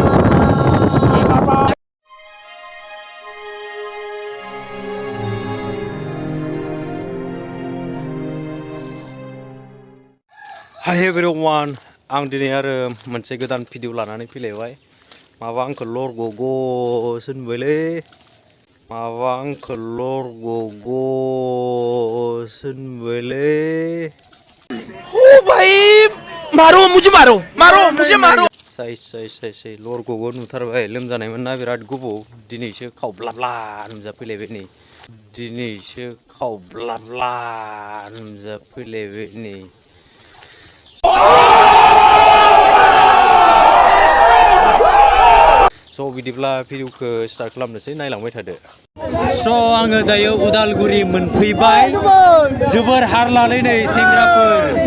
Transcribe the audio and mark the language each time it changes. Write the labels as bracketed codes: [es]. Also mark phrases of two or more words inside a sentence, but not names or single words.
[en] Hi everyone, [brx] आं दिनै आरो मोनसे गोदान भिडिअ लानानै फैलायबाय माबा आंखौ लरग'ग' होनबायलै माबा आंखौ लरग'ग' होनबायलै [hi] ओ भाई मारो मुझे मारो [brx] साइ लरग'ग' नुथारबाय लोमजानायमोन ना बिराद गोबाव दिनैसो खावब्लाब्ला नुजाफैलायबाय नै दिनैसो खावब्लाब्ला नुजाफैलायबाय नै स' बिदिब्ला भिडिअखौ स्टार्ट खालामनोसै नायलांबाय थादो स' आङो दायो उदालगुरि मोनफैबाय जोबोर हारलालै नै सेंग्राफोर